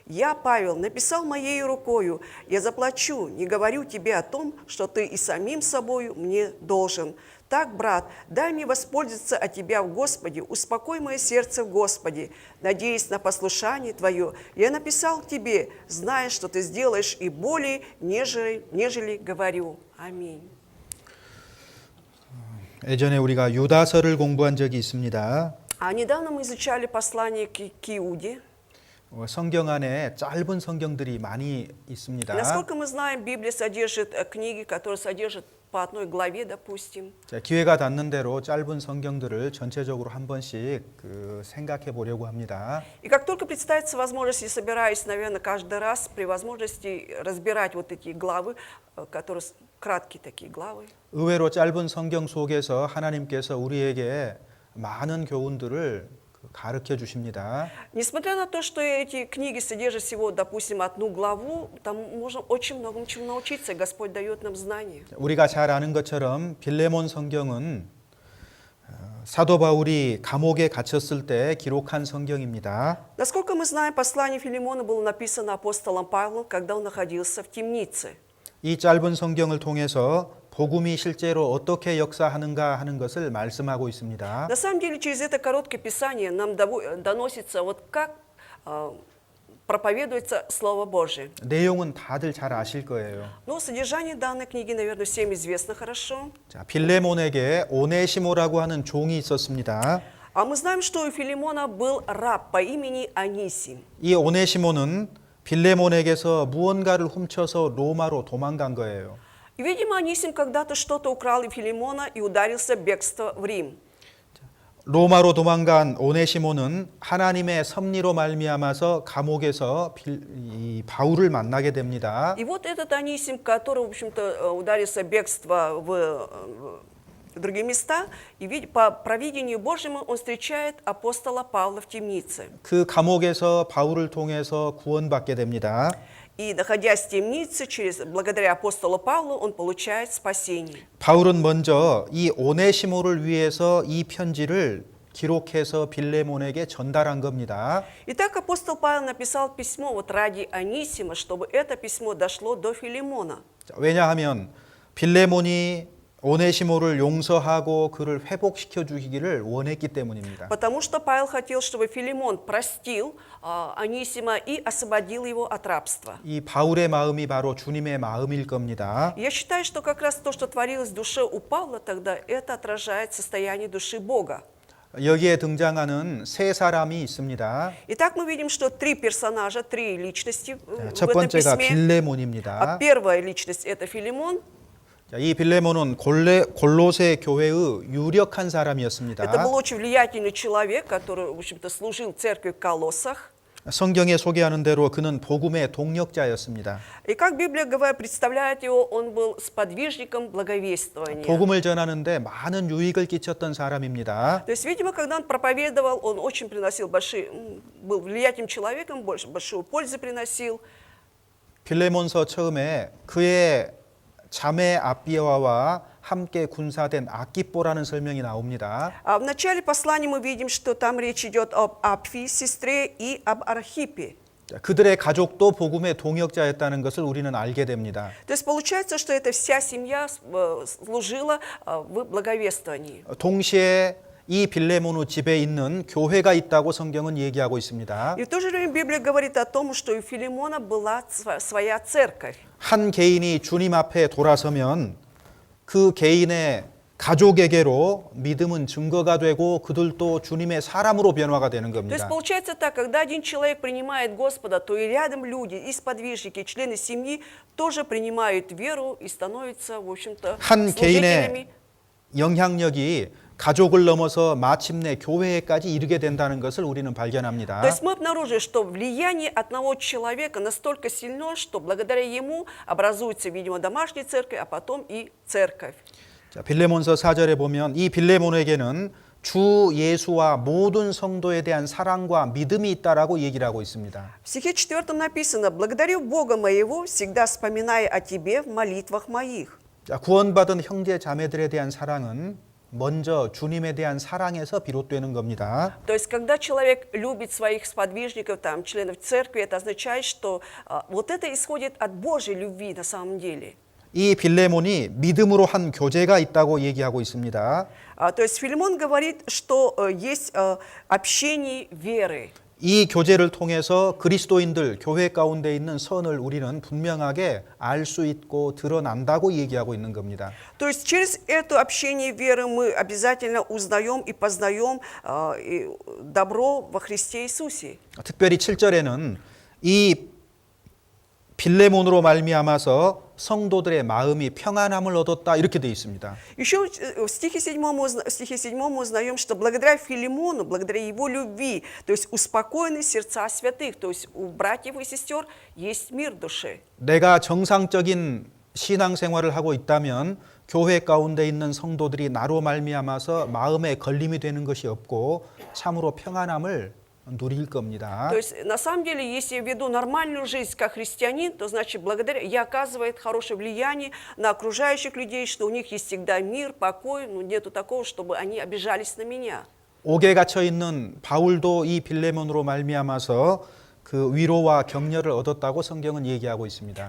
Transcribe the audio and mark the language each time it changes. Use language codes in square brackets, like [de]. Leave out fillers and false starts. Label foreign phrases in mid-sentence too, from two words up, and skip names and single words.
[ru] Я, Павел, написал моей рукою, я заплачу, не говорю тебе о том, что ты и самим собою мне должен. Так, брат, дай мне воспользоваться от тебя в Господе, успокой мое сердце в Господе, надеясь на послушание твое. Я написал тебе, зная, что ты сделаешь и более, нежели говорю. Аминь. [ko] 예전에 우리가 유다서를 공부한 적이 있습니다. [ru] А недавно мы изучали послание к Иуде. [ko] 성경 안에 짧은 성경들이 많이 있습니다. [ru] Насколько мы знаем, Библия содержит книги, которые содержат по одной главе, допустим. [ko] 자, 기회가 닿는 대로 짧은 성경들을 전체적으로 한 번씩 생각해 보려고 합니다. [ru] И как только представится возможность, я собираюсь, наверное, каждый раз при возможности разбирать вот эти главы, которые краткие такие главы. [ko] 의외로 짧은 성경 속에서 하나님께서 우리에게 많은 교훈들을 가르쳐 주십니다. [ru] Несмотря на то, что эти книги содержат всего, допустим, одну главу, там можно очень многому чему научиться, и Господь дает нам знания. [ko] 우리가 잘 아는 것처럼 빌레몬 성경은 사도 바울이 감옥에 갇혔을 때 기록한 성경입니다. [ru] Насколько мы знаем, послание Филимона было написано апостолом Павлом, когда он находился в темнице. [ko] 이 짧은 성경을 통해서 복음이 실제로 어떻게 역사하는가 하는 것을 말씀하고 있습니다. [ru] На самом деле, через это короткое писание нам доносится, вот как проповедуется Слово Божие. [ko] 내용은 다들 잘 아실 거예요. [ru] Но содержание данной книги, наверное, всем известно хорошо. [ko] 자, 빌레몬에게 오네시모라고 하는 종이 있었습니다. [ru] А мы знаем, что у Филимона был раб по имени Анисим. [ko] 이 오네시모는 빌레몬에게서 무언가를 훔쳐서 로마로 도망간 거예요. [ru] И, видимо, Анисим когда-то что-то украл у Филимона и ударился в бегство в Рим. [ko] 로마로 도망간 오네시모는 하나님의 섭리로 말미암아서 감옥에서 이 바울을 만나게 됩니다. [ru] И вот этот Анисим, который, в общем-то, ударился в бегство в другие места, и по провидению Божьему он встречает апостола Павла в темнице. [ko] 그 감옥에서 바울을 통해서 구원받게 됩니다. [ru] И, находясь в темнице, благодаря апостолу Павлу, он получает спасение. [ko] 바울은 먼저 이 오네시모를 위해서 이 편지를 기록해서 빌레몬에게 전달한 겁니다. [ru] Итак, апостол Павел написал письмо вот ради Анисима, чтобы это письмо дошло до Филимона. [ko] 왜냐하면 빌레몬이 오네시모를 용서하고 그를 회복시켜 주기를 원했기 때문입니다. [ru] Потому что Павел хотел, чтобы Филимон простил Анисима и освободил его от рабства. [ko] 이 바울의 마음이 바로 주님의 마음일 겁니다. [ru] Я считаю, что как раз то, что творилось в душе у Павла тогда, это отражает состояние души Бога. [ko] 여기에 등장하는 세 사람이 있습니다. [ru] Итак, мы видим, что три персонажа, три личности в [ko] 첫 [ru] этом [ko] 번째가 [ru] письме. [ko] 빌레몬입니다. [ru] Первая личность – это Филимон. [ko] 이 빌레몬은 골로새 교회의 유력한 [ru] Это [ko] 사람이었습니다. [ru] был очень влиятельный человек, который, в общем-то, служил церкви в Колоссах. [ko] 성경에 소개하는 대로 그는 복음의 동력자였습니다. [ru] И как Библия представляет его, он был сподвижником благовествования. [ko] 복음을 전하는데 많은 유익을 끼쳤던 사람입니다. [ru] То есть, видимо, когда он проповедовал, он очень приносил был влиятельным человеком, большую пользу приносил. [ko] 빌레몬서 처음에 그의 자매 아비아와 함께 군사된 아키뽀라는 설명이 나옵니다. [ru] А в начале послания мы видим, что там речь идет об Апфии, сестре, и об Архипе. [ko] 그들의 가족도 복음의 동역자였다는 것을 우리는 알게 됩니다. [ru] То есть получается, что эта вся семья служила в благовествовании. [ko] 동시에 이 빌레몬의 집에 있는 교회가 있다고 성경은 얘기하고 있습니다. [ru] И в то же время Библия говорит о том, что у Филимона была своя церковь. [ko] 한 개인이 주님 앞에 돌아서면 그 개인의 가족에게로 믿음은 증거가 되고 그들도 주님의 사람으로 변화가 되는 [ru] То есть [ko] 겁니다. [ru] получается так, когда один человек принимает Господа, то и рядом люди, и сподвижники, члены семьи тоже принимают веру и становятся, в общем-то, [ko] 한 [ru] служителями. [ko] 개인의 영향력이 가족을 넘어서 마침내 교회에까지 이르게 된다는 것을 우리는 발견합니다. [ru] То есть мы обнаружили, что влияние одного человека настолько сильно, что благодаря ему образуется, видимо, домашняя церковь, а потом и церковь. [ko] 자, 빌레몬서 4절에 보면 이 빌레몬에게는 주 예수와 모든 성도에 대한 사랑과 믿음이 있다라고 얘기를 하고 있습니다. [ru] В стихе 4 написано: «Благодарю Бога моего, всегда вспоминая о тебе в молитвах моих». [ko] 자, 구원받은 형제 자매들에 대한 사랑은 먼저 주님에 대한 사랑에서 비롯되는 겁니다. [ru] То есть, когда человек любит своих сподвижников, там, членов церкви, это означает, что вот это исходит от Божьей любви на самом деле. [ko] 이 빌레몬이 믿음으로 한 교제가 있다고 얘기하고 있습니다. [ru] То есть Филимон говорит, что есть общение веры. [ko] 이 교제를 통해서 그리스도인들 교회 가운데 있는 선을 우리는 분명하게 알 수 있고 드러난다고 얘기하고 있는 겁니다. [ru] То есть через это общение веры мы обязательно узнаем и познаем добро во Христе Иисусе. [ko] 특별히 7절에는 이 빌레몬으로 말미암아서 성도들의 마음이 평안함을 얻었다 이렇게 되어 있습니다. [ru] Еще в стихе 7 мы узнаем, что благодаря Филимону, благодаря его любви, то есть успокоены сердца святых, то есть у братьев и сестер есть мир в душе. [ko] 내가 정상적인 신앙생활을 하고 있다면 교회 가운데 있는 성도들이 나로 말미암아서 마음에 걸림이 되는 것이 없고 참으로 평안함을 누릴 겁니다. [ru] То есть, на самом деле, если я веду нормальную жизнь как христианин, то значит, благодаря я оказывает хорошее влияние на окружающих людей, что у них есть всегда мир, покой, ну нету такого, чтобы они обижались на меня. [ko] 옥에 갇혀 있는 바울도 이 빌레몬으로 말미암아서 그 위로와 격려를 얻었다고 성경은 얘기하고 있습니다.